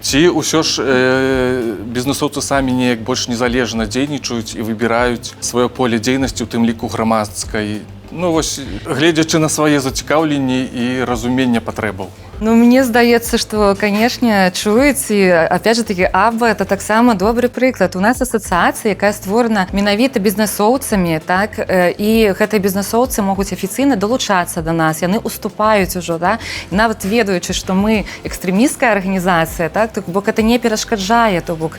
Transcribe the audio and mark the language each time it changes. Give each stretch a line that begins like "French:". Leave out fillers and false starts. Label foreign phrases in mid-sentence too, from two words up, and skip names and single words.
Belarusian: Ці ўсё ж бізнесоўцы самі неяк больш незалежна дзейнічаюць і выбіраюць сваё поле дзейнасці, у тым ліку грамадскай? Вось, гледзячы на свае зацікаўленні і разуменне патрэбаў. Ну, мне здаецца, што, канешне, чуюць, і,
Russian: опять же таки, АББА — это
Belarusian: таксама добры прыклад. У нас асацыяцыя, якая створана менавіта бізнэсоўцамі, так, і гэтыя бізнэсоўцы могуць афіцыйна далучацца да нас, яны уступаюць ужо, да, нават ведаючы, што мы экстрэмісцкая арганізацыя, так, бок это не перашкаджае, то бок.